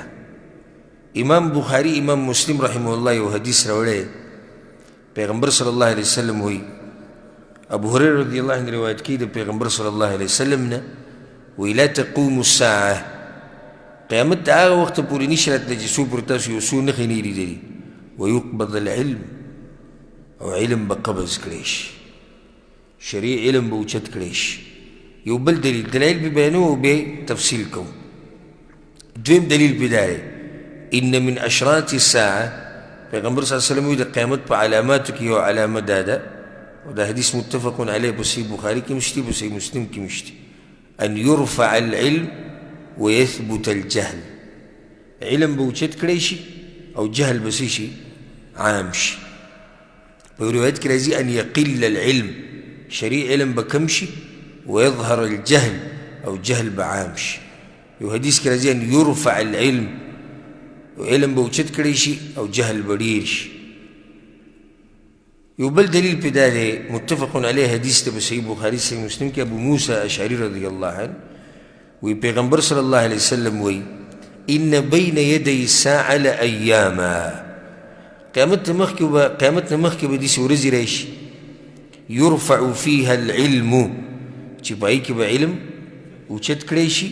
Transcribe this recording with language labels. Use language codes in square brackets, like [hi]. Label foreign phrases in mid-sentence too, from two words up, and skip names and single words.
[ps] امام بخاری امام مسلم [ar] رحمه الله [ps] یو حدیث راوړی پیغمبر [ar] صلی الله علیه وسلم [ps] وایي ابو هريره [ar] رضی الله عنه [ps] روایت کوي د پیغمبر [ar] صلی الله علیه وسلم [ps] نه وایي [ar] لا تقوم الساعه [ps] قیامت د هغه وخته پورې نشي راتلی چې څو پر تاسو یو څو نښې نه لیدلي [ar] ویقبض العلم [ps] او علم به قبض کړی شي شرعي علم به اوچت کړی شي یو بل دلیل دلایل به بیانوو او بیا تفصیل کوو دویم دلیل پې دا دی [ar] ان من اشراط الساعه [ps] پیغمبر [ar] صلی الله علیه وسلم [ps] وایي د قیامت په علاماتو کې یو علامه دا ده او دا حدیث [ar] متفق علیه [ps] په صحیح بخاري کې هم شته په صحیح مسلم کې هم شته [ar] ان یرفع العلم ويثبت الجهل [ps] علم به اوچت کړی شي او جهل به څه شي عام شي په یو روایت کې راځي [ar] ان یقل العلم [ps] شرعي علم به کم شي [ar] ويظهر الجهل [ps] او جهل به عام شي یو حدیث کې راځي [ar] ان یرفع العلم [ps] علم به اوچت کړی شي او جهل به ډېر شي یو بل دلیل پې دا دی [ar] متفق علیه [ps] حدیث ته په صحیح بخاري صحیح مسلم کې ابو موسی اشعري [ar] رضی الله عنه [ps] وی پیغمبر [ar] صلی الله علیه وسلم [ps] وی ان [ar] بین یدی الساعه لایاما [ps] قیامت نه مخکې به داسې ورځې راشي [ar] یرفع فیها العلم [ps] چې په هغې کې به علم اوچت کړی شي